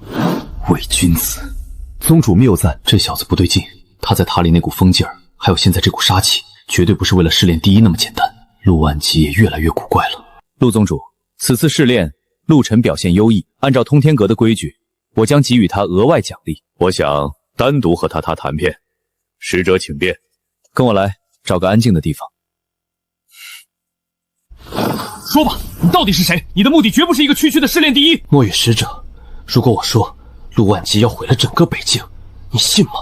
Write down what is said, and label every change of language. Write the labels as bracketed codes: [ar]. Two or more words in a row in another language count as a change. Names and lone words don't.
[zh] 伪君子，宗主谬赞。这小子不对劲，他在塔里那股疯劲儿，还有现在这股杀气，绝对不是为了试炼第一那么简单。陆万吉也越来越古怪了。陆宗主，此次试炼，陆晨表现优异，按照通天阁的规矩，我将给予他額外獎勵。我想單獨和他談片。使者請便。跟我來，找個安靜的地方。說吧，你到底是誰？你的目的絕不是一個區區的試煉第一。墨羽使者，如果我說陸萬吉要毀了整個北境，你信嗎？